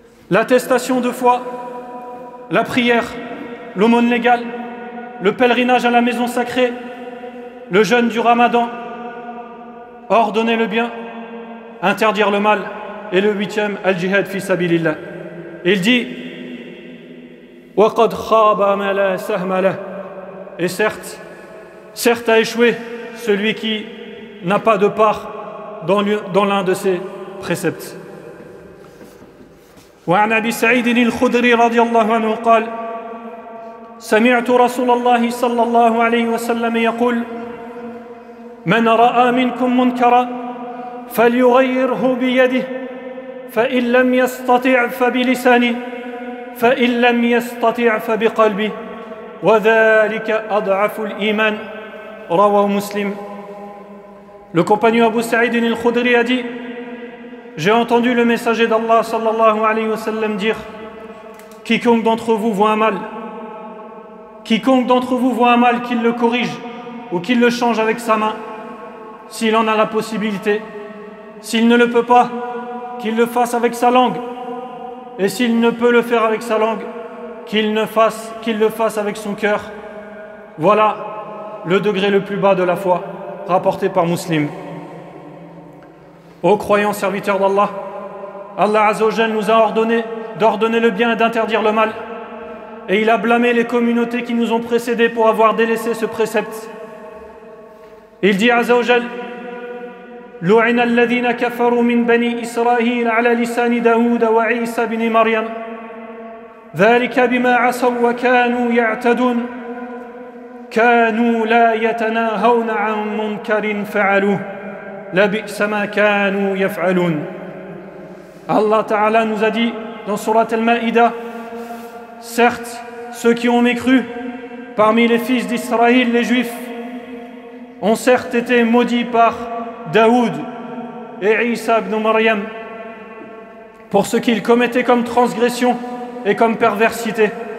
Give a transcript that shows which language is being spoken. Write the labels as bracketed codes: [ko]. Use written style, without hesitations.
[fr] L'attestation de foi, la prière, l'aumône légale, le pèlerinage à la maison sacrée, le jeûne du Ramadan, ordonner le bien, interdire le mal, et le 8e, [ar] al-jihad fi sabilillah. [fr] Il dit, [ar] وَقَدْ خَابَ مَا لَا سَهْمَ لَهُ. [fr] Et certes a échoué celui qui n'a pas de part dans l'un de ces préceptes. [ar] وعن أبي سعيد الخدري رضي الله عنه قال سمعت رسول الله صلى الله عليه وسلم يقول من رأى منكم منكرا فليغيره بيده فإن لم يستطع فبلسانه فإن لم يستطع فبقلبه وذلك أضعف الإيمان رواه مسلم. [fr] Le compagnon Abu Sa'id al-Khudri a dit, j'ai entendu le messager d'Allah sallallahu alayhi wa sallam dire, quiconque d'entre vous voit un mal, qu'il le corrige ou qu'il le change avec sa main, s'il en a la possibilité. S'il ne le peut pas, qu'il le fasse avec sa langue. Et s'il ne peut le faire avec sa langue, qu'il le fasse avec son cœur. Voilà le degré le plus bas de la foi, rapporté par Muslim. Ô croyants serviteurs d'Allah, Allah Azza wa Jal nous a ordonné d'ordonner le bien et d'interdire le mal. Et il a blâmé les communautés qui nous ont précédés pour avoir délaissé ce précepte. Il dit [ar] Azza wa Jal: لعن الذين كفروا من بني إسرائيل على لسان داود وعيسى بن مريم ذلك بما عصوا وكانوا يعتدون كانوا لا يتناهون عن منكر فعلوه لبئس ما كانوا يفعلون. [fr] Allah Ta'ala nous a dit dans Surat Al-Ma'idah: certes, ceux qui ont mécru parmi les fils d'Israël, les Juifs, ont certes été maudits par Daoud et Isa ibn Maryam pour ce qu'ils commettaient comme transgression et comme perversité.